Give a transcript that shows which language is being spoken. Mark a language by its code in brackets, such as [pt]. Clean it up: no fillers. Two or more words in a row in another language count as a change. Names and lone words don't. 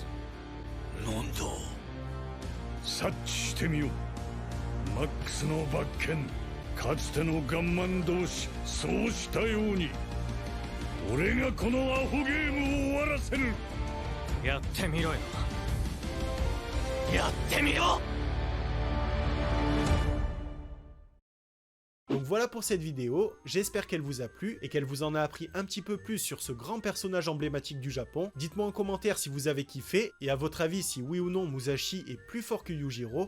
[ja] なんだ。察知してみよう。マックスの罰剣。かつてのガンマン同士、そうしたように俺がこのアホゲームを終わらせる。やってみろよ。やってみろ。 [fr] Donc voilà pour cette vidéo, j'espère qu'elle vous a plu et qu'elle vous en a appris un petit peu plus sur ce grand personnage emblématique du Japon. Dites-moi en commentaire si vous avez kiffé et à votre avis si oui ou non Musashi est plus fort que Yujiro.